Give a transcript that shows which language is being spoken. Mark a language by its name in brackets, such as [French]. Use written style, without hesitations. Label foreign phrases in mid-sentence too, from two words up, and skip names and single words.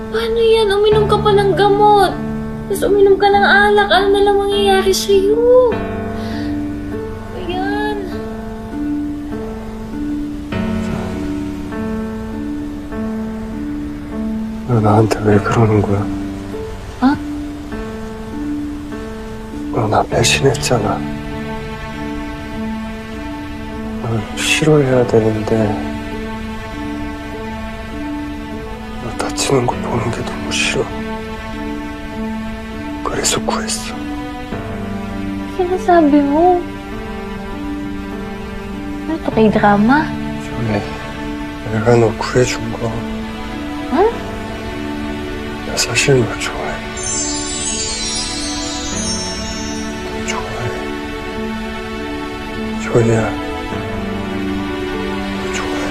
[Filipino] Paano yan? Uminom ka pa ng gamot. Tapos uminom ka ng alak. Ano na lang mangyayari sa'yo? Ayan. [Korean] 너 나한테 왜 그러는 거야? 어? 너 나 배신했잖아. 널 싫어해야 되는데 너 다치는 거 보는 게 너무 싫어. 그래서 구했어. [Filipino] Sinasabi mo? Ano to, kay drama? [Korean] 전에 내가 너 구해준 거. 응? 나 사실 너 좋아해. 좋아해. 조이야. 너 좋아해.